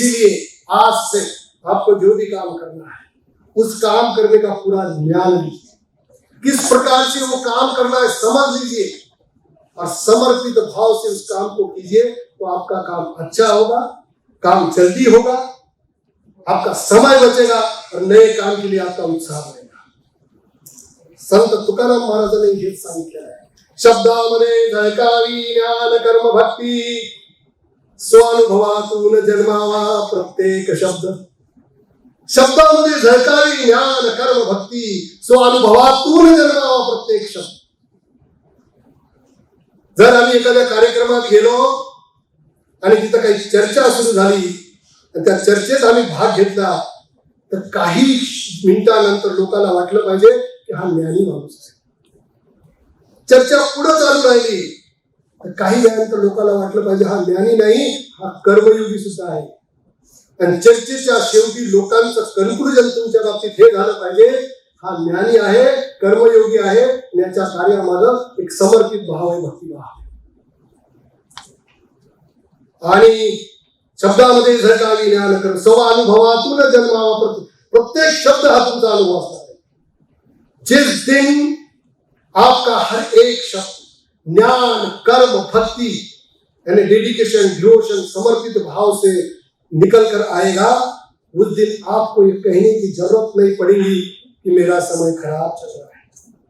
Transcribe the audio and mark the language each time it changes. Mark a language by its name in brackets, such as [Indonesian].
[Hindi] इसीलिए आज से आपको जो भी काम करना है, उस काम करने का पूरा ज्ञान लीजिए, किस प्रकार से वो काम करना है समझ लीजिए, और समर्पित भाव से उस काम को कीजिए, तो आपका काम अच्छा होगा, काम जल्दी होगा, आपका समय बचेगा और नए काम के लिए आपका उत्साह बढ़ेगा। [Marathi] संत तुकाराम महाराजांनी हेच सांगितलेलं आहे, शब्दामध्ये झळकावी ज्ञान कर्म भक्ती, स्वानुभवातून जन्मावा प्रत्येक शब्द। शब्दामध्ये झळकावी ज्ञान कर्म भक्ती, स्वानुभवातून जन्मावा प्रत्येक शब्द। जर आम्ही एखाद्या कार्यक्रमात गेलो आणि तिथं काही चर्चा सुरू झाली आणि त्या चर्चेत आम्ही भाग घेतला, तर काही मिनिटांनंतर लोकांना वाटलं पाहिजे की हा ज्ञानी माणूस आहे। चर्चा पुढे चालू राहिली तर काही वेळानंतर लोकांना वाटलं पाहिजे हा ज्ञानी नाही, हा कर्मयोगी सुद्धा आहे। आणि चर्चेच्या शेवटी लोकांचं कन्क्लुजन तुमच्या बाबतीत हे झालं पाहिजे, हा ज्ञानी आहे, कर्मयोगी आहे, याच्या कार्यामागे एक समर्पित भाव आहे, भक्तिभाव आहे। आणि शब्दामध्ये झळकावी ज्ञान कर्म, स्वानुभवातून जन्मावा प्रत्येक शब्द हा तुमचा अनुभव असणार आहे। [Hindi] जिस दिन आपका हर एक शब्द ज्ञान कर्म भक्ति यानी डेडिकेशन डिवोशन समर्पित भाव से निकल कर आएगा, उस दिन आपको ये कहने की जरूरत नहीं पड़ेगी कि मेरा समय खराब चल रहा है।